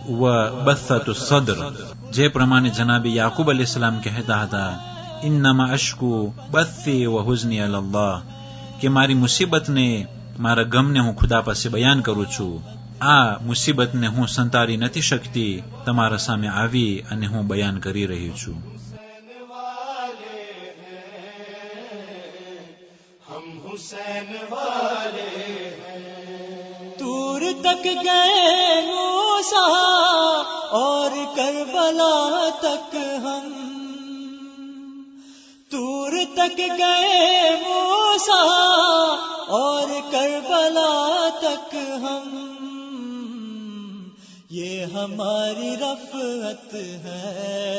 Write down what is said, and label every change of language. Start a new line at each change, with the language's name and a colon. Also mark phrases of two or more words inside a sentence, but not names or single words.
Gujarati: વબથતુ સદ્ર، જે પ્રમાણે જનાબ યાકૂબ
Arabic: عليه السلام
Gujarati: કહેતા હતા
Arabic: إنما أشكو بثي وحزني إلى الله،
Gujarati: કે મારી મુસીબતને મારા ગમને હું ખુદા પાસે બયાન કરું છું. આ મુસીબતને હું સંતાડી નથી શકતી, તમારા સામે આવી અને હું બયાન કરી રહી છું.
Urdu: حسین والے طور تک گئے موسیٰ اور کربلا تک ہم، طور تک گئے موسیٰ اور کربلا تک ہم، یہ ہماری رفعت ہے،